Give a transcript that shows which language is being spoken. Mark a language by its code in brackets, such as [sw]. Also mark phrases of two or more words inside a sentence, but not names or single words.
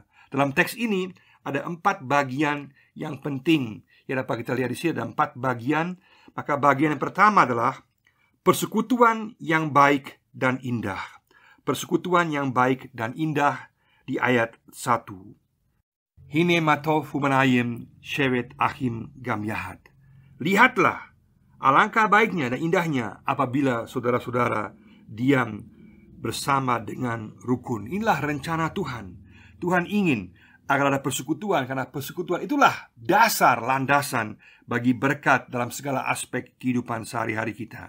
[id] Dalam teks ini ada 4 bagian yang penting yang dapat kita lihat di sini. Ada 4 bagian. Maka bagian yang pertama adalah persekutuan yang baik dan indah. Persekutuan yang baik dan indah di ayat 1. [he] הנה מה טוב ומה נעים שבת אחים גם יחד. [id] Lihatlah, alangkah baiknya dan indahnya apabila saudara-saudara diam bersama dengan rukun. Inilah rencana Tuhan. Tuhan ingin agar ada persekutuan, karena persekutuan itulah dasar, landasan bagi berkat dalam segala aspek kehidupan sehari-hari kita.